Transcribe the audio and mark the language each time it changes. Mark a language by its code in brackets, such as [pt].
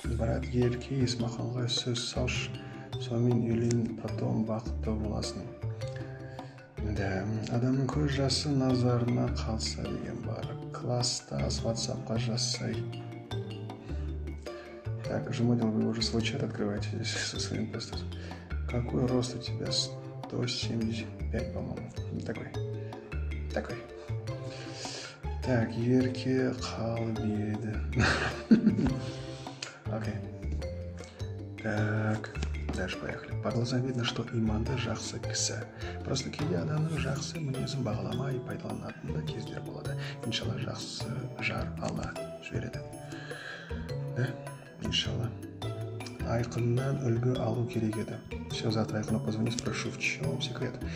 [kk] Брат, ерке Есмаханға сөз салшы, сонымен үйлен, потом бақытты боласың. Да, адамның көз жасы назарына қалса деген бар. Класстас, WhatsApp-қа жазсай. [ru] Так, Жумадил, вы уже свой чат открываете здесь со своим постом. Какой рост у тебя? 175, по-моему. Такой. [kk] Так, ерке қалбеді. [ru] Окей. Так, дальше поехали. По глазам видно, что [kk] иманды жақсы кісі. Просто кейде адамның жақсы мінезін бағаламай пайдаланатын да кездер болады. Иншалла, жақсы жар Алла жібереді. Да, иншалла. Айқыннан үлгі алу керек еді. [ru] Все, завтра Айқына позвони, спрошу, в чем секрет.